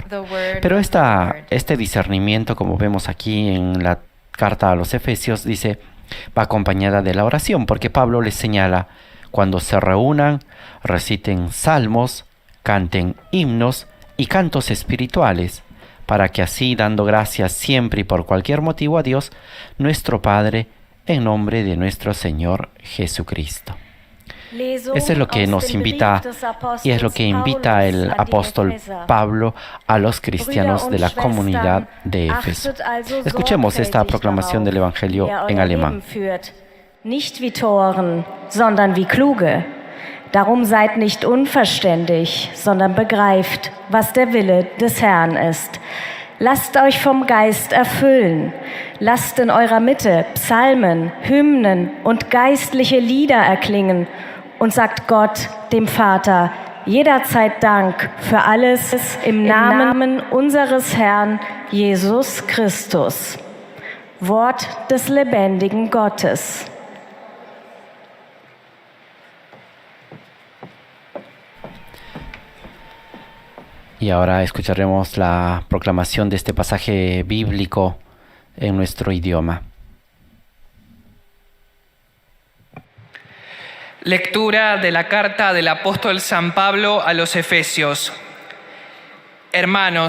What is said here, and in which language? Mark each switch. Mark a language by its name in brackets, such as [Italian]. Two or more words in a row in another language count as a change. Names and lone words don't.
[Spanish] Pero este discernimiento, como vemos aquí en la carta a los Efesios, dice, va acompañada de la oración, porque Pablo les señala, cuando se reúnan, reciten salmos, canten himnos y cantos espirituales, para que así, dando gracias siempre y por cualquier motivo a Dios, nuestro Padre, en nombre de nuestro Señor Jesucristo. Eso es lo que nos invita y es lo que invita el apóstol Pablo a los cristianos de la comunidad de Éfeso. Escuchemos esta proclamación del Evangelio en alemán. [German] Nicht wie Toren, sondern wie Kluge. Darum seid nicht unverständig, sondern begreift, was der Wille des Herrn ist. Lasst euch vom Geist erfüllen. Lasst in eurer Mitte Psalmen, Hymnen und geistliche Lieder erklingen und sagt Gott, dem Vater, jederzeit Dank für alles im Namen unseres Herrn Jesus Christus. Wort des lebendigen Gottes. [Spanish] Y ahora escucharemos la proclamación de este pasaje bíblico en nuestro idioma. Lectura de la carta del apóstol San Pablo a los Efesios.